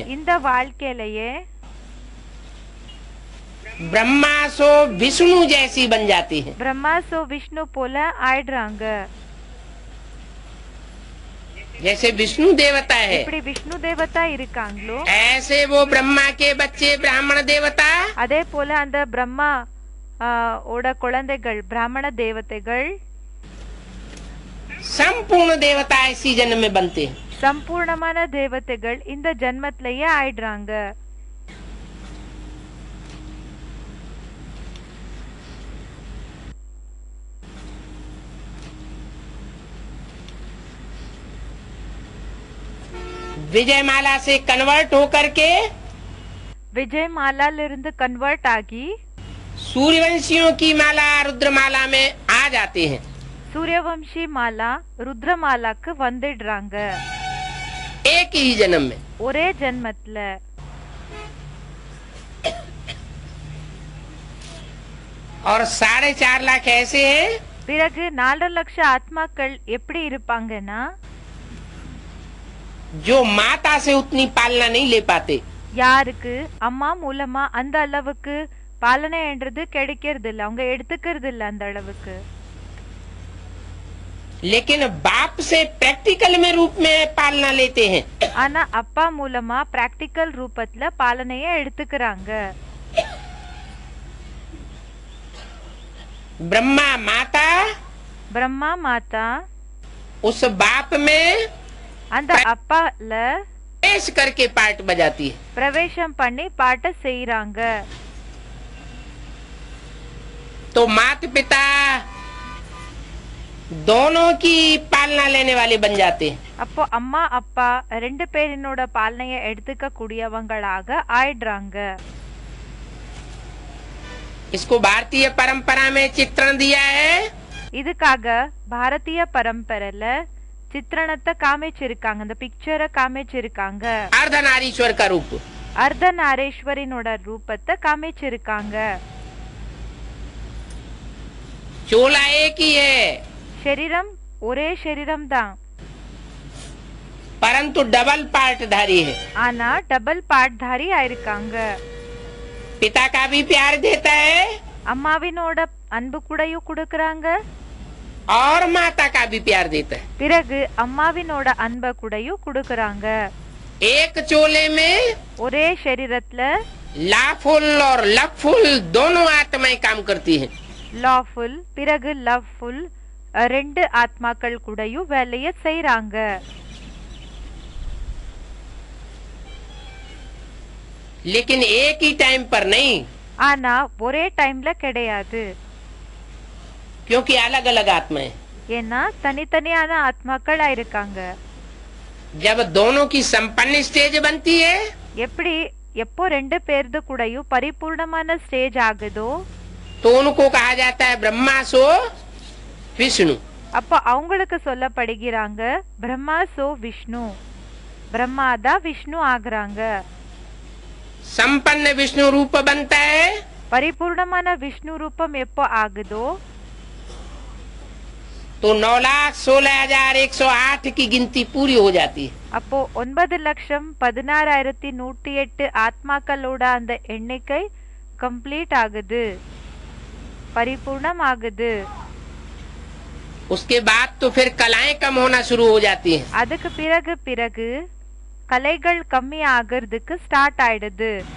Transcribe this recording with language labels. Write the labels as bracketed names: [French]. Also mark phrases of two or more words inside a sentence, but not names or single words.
[Tamil] இந்த வாழ்க்கையிலேயே [Hindi] ब्रह्मा सो विष्णु जैसी बन जाती है. [Tamil] பிரம்மா சோ விஷ்ணு போல ஆயிடுறாங்க. [Hindi] जैसे विष्णु देवता है, [Tamil] இப்படி விஷ்ணு தேவதா இருக்காங்களோ [Hindi] ऐसे वो ब्रह्मा के बच्चे ब्राह्मण देवता, [Tamil] அதே போல அந்த பிரம்மா ஓட குழந்தைகள் பிராமண தேவதைகள் [Hindi] संपूर्ण देवता इसी जन्म में बनते हैं. [Tamil] சம்பூர்ணமான தேவதைகள் இந்த ஜென்மத்திலேயே ஆயிடுறாங்க. [Hindi] विजयमाला से कन्वर्ट होकर के [Tamil] விஜய் மாலாலிருந்து கன்வெர்ட் ஆகி [Hindi] सूर्यवंशियों की माला रुद्रमाला में आ जाते हैं. [Tamil] சூரியவம்சி மாலா ருத்ரமாலாக்கு வந்துடுறாங்க [Hindi] एक ही जन्म में. [Tamil] ஒரே ஜென்மத்துல. [Hindi] और 4.5 लाख ऐसे हैं [Tamil] பிறகு 4 லட்சம் ஆத்மாக்கள் எப்படி இருப்பாங்கன்னா [Hindi] जो माता से उतनी पालना नहीं ले पाते, [Tamil] யாருக்கு அம்மா மூலமா அந்த அளவுக்கு பாலனைன்றது கிடைக்கிறது இல்ல, அவங்க எடுத்துக்கிறது இல்ல அந்த அளவுக்கு. [Hindi] लेकिन बाप से प्रैक्टिकल में रूप में पालना लेते हैं. [Tamil] ஆனா அப்பா மூலமா பிராக்டிக்கல் ரூபத்துல பாலனைய எடுத்துக்கிறாங்க. [Hindi] ब्रह्मा माता [Tamil] பிரம்மா மாதா [Hindi] उस बाप में [Tamil] அந்த அப்பால [Hindi] प्रवेश करके पाठ बजाती है. [Tamil] பிரவேசம் பண்ணி பாட்ட செய்யறாங்க. [Hindi] तो माता पिता दोनों की पालना लेने वाले बन जाते हैं. [Tamil] அப்போ அம்மா அப்பா ரெண்டு பேரினோட பாலனைய எடுத்துக்க கூடியவங்களாக ஆயிடுறாங்க. [Hindi] इसको भारतीय परंपरा में चित्रण दिया है. [Tamil] இதுக்காக பாரதிய பரம்பரையில சித்திரணத்தை காமிச்சிருக்காங்க, அந்த பிக்சரை காமிச்சிருக்காங்க. [Hindi] अर्धनारीश्वर का रूप. [Tamil] அர்த்தநாரீஸ்வரினோட ரூபத்தை காமிச்சிருக்காங்க. [Hindi] चोला एक ही है [Tamil] शरीरम ஒரே शरीरम தான், [Hindi] परंतु डबल पार्टधारी है. [Tamil] ஆனா டபுள் பார்ட்தாரி ஆயிருக்காங்க. [Hindi] पिता का भी प्यार देता है [Tamil] அம்மாவினோட அன்பு கூடயும் கொடுக்கறாங்க, [Hindi] और माता का भी प्यार देता है. [Tamil] பிறகு அம்மாவினோட அன்ப கூடயும் கொடுக்கறாங்க. [Hindi] एक चोले में [Tamil] ஒரே शरीरத்துல [Hindi] लाफुल और लफुल दोनों आत्माएं काम करती हैं. [Tamil] லாஃபுல் பிறகு லவ்ஃபுல் ரெண்டு ஆத்மாக்கள் கூடயும் வேலைய செய்யறாங்க. [Hindi] लेकिन एक ही टाइम पर नहीं, [Tamil] ஆனா ஒரே டைம்ல கிடையாது, [Hindi] क्योंकि अलग अलग आत्माएं. [Tamil] ஏன்னா தனித்தனியான ஆத்மாக்கள் ஆயிருக்காங்க. [Hindi] जब दोनों की संपन्न स्टेज बनती है [Tamil] எப்படி எப்போ ரெண்டு பேர்து கூடயும் பரிபூர்ணமான ஸ்டேஜ் ஆகுதோ [Hindi] तो उनको कहा जाता है ब्रह्मा सो विष्णु. [Tamil] அப்ப அவங்களுக்கு சொல்லப்படுகிறாங்க பிரம்மா சோ விஷ்ணு. பிரம்மா தான் விஷ்ணு ஆகுறாங்க. [Hindi] संपन्न विष्णु रूप बनता है [Tamil] பரிபூர்ணமான விஷ்ணு ரூபம் எப்போ ஆகுதோ [Hindi] तो 9,16,108 की गिनती पूरी हो जाती है. [Tamil] அப்போ 9,16,108 ஆத்மாக்களோட அந்த எண்ணிக்கை கம்ப்ளீட் ஆகுது, பரிபூர்ணம் ஆகுது. [Hindi] उसके बाद तो फिर कलाएं कम होना शुरू हो जाती हैं. [Tamil] அதுக்கு பிறகு கலைகள் கம்மி ஆகிறதுக்கு ஸ்டார்ட் ஆயிடுது.